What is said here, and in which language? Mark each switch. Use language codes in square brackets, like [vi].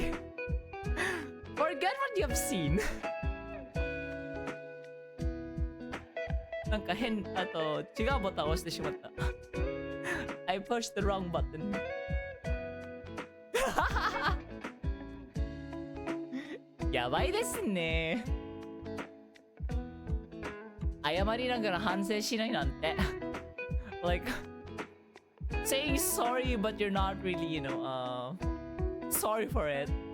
[en] Forget what you have seen. [ja] なんかあと違うボタンを押してしまった。 [en] I pushed the wrong button. [ja] やばいですね。謝りながら反省しないなんて。 [en] Like saying sorry but you're not really, sorry for it.